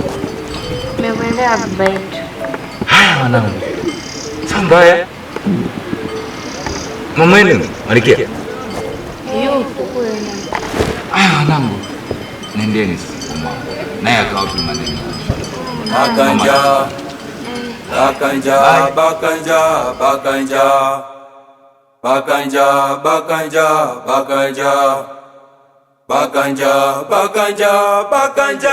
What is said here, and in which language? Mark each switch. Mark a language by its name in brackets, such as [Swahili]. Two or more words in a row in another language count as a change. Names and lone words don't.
[Swahili] Nimekuelewa baba yetu. Haya wanangu. Sio mbaya. Mama yenu Malikia. Yupo kule. Haya wanangu. Nendeni sasa mama. Naye akawa tu maneno. Bakanja. Bakanja, bakanja, bakanja. Bakanja, bakanja, bakanja. Bakanja, bakanja, bakanja.